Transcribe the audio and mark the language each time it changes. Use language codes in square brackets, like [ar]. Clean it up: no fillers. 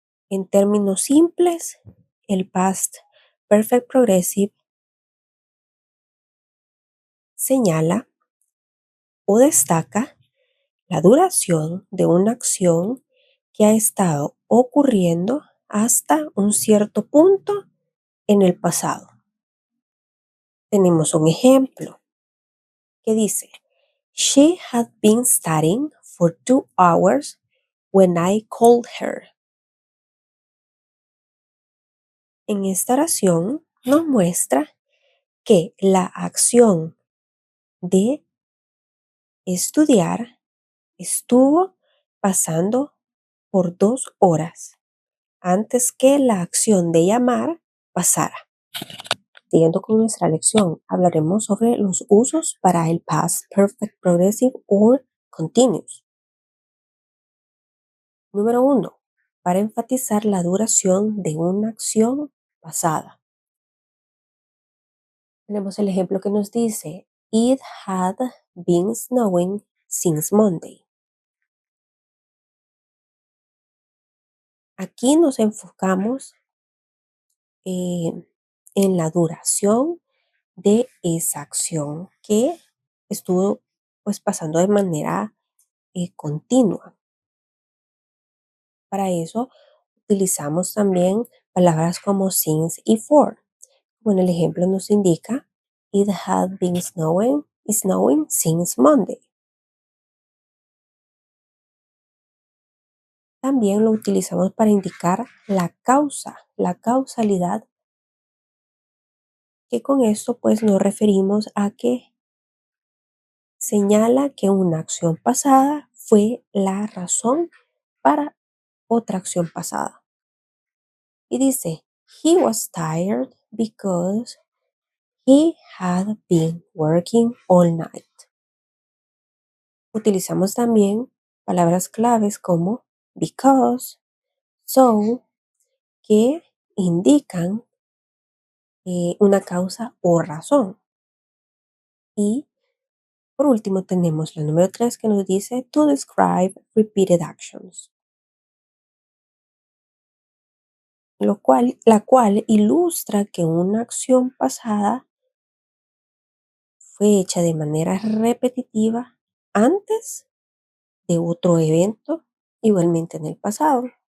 [es] En términos simples, el past perfect progressive señala o destaca la duración de una acción que ha estado ocurriendo hasta un cierto punto en el pasado. Tenemos un ejemplo que dice, [en] She had been studying for 2 hours when I called her. [es] En esta oración nos muestra que la acción de estudiar estuvo pasando por 2 horas antes que la acción de llamar pasara. Siguiendo con nuestra lección, hablaremos sobre los usos para el [en] past perfect progressive or continuous. [es] Número 1. Para enfatizar la duración de una acción pasada. Tenemos el ejemplo que nos dice, [en] It had been snowing since Monday. [es] Aquí nos enfocamos en la duración de esa acción que estuvo pues pasando de manera continua. Para eso utilizamos también palabras como since y for. Como en el ejemplo nos indica, [en] It had been snowing since Monday. [es] También lo utilizamos para indicar la causalidad, que con esto pues nos referimos a que señala que una acción pasada fue la razón para otra acción pasada. Y dice, [en] He was tired because he had been working all night. [es] Utilizamos también palabras claves como because, so, que indican una causa o razón. Y por último tenemos la número 3 que nos dice [en] to describe repeated actions, [es] la cual ilustra que una acción pasada fue hecha de manera repetitiva antes de otro evento igualmente en el pasado.